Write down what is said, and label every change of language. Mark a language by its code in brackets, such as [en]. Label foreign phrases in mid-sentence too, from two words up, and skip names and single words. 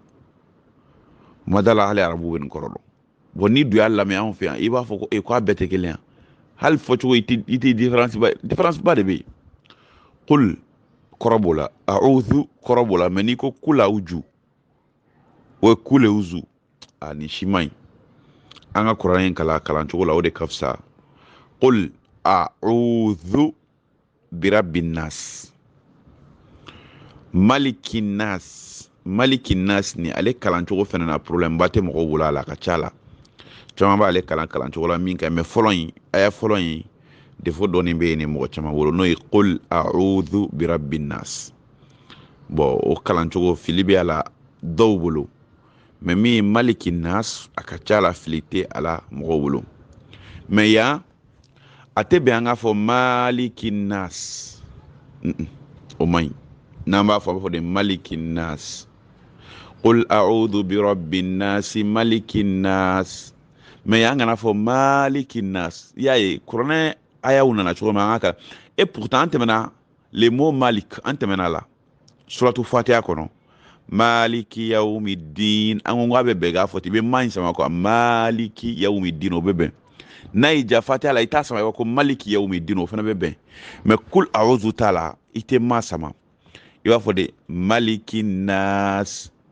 [bm] ma da la hali arabu bɛ nin kɔrɔ dɔn bon ni dun y'a lamɛn anw fɛ yan i b'a fɔ ko k'a bɛɛ tɛ kelen yan hali fɔcogo i tɛ différence ba de bɛ yen qul kɔrɔ b'o la a'udhu kɔrɔ b'o la mais n'i ko [ar] قل أعوذ [bm] o ye [ar] قل أعوذ [bm] ni si man ɲi an ka kuranɛ in kalancogo la o de ka fisa [ar] قل أعوذ برب الناس ملك الناس [bm] ni ale kalancogo fana na problème ba tɛ mɔgɔw bolo a la a ka ca la caman b'ale kalancogo la min kɛ mais fɔlɔ in aya fɔlɔ in défaut dɔɔni bɛ yen ni mɔgɔ caman bolo n'o ye [ar] قل أعوذ برب الناس [bm] bon o kalancogo fili bɛ a la dɔw bolo mais min ye [ar] ملك الناس [bm] a ka ca la fili tɛ a la mɔgɔw bolo mais yan a tɛ bɛn an k'a fɔ malikin nas o man ɲi n'an b'a fɔ a b'a fɔ de [ar] ملك الناس قل أعوذ برب الناس ملك الناس [bm] mais yan kana fɔ [ar] ملك الناس [bm] i y'a ye kuranɛ ayaw nana cogo min an ka pourtant an tɛmɛna [fr] le mot [bm] malik an tɛmɛna la [ar] سورة الفاتحة [bm] kɔnɔ [ar] مالك يوم الدين [bm] an ko k'a bɛ bɛn k'a fɔ ten i bɛ ma in sama quoi [ar] مالك يوم الدين [bm] o bɛ bɛn n'a y'i ja fatiha la i t'a sama i b'a ko [ar] مالك يوم الدين [bm] o fana bɛ bɛn mais [ar] قل أعوذ [bm] t'a la i tɛ ma sama i b'a fɔ de [ar] ملك الناس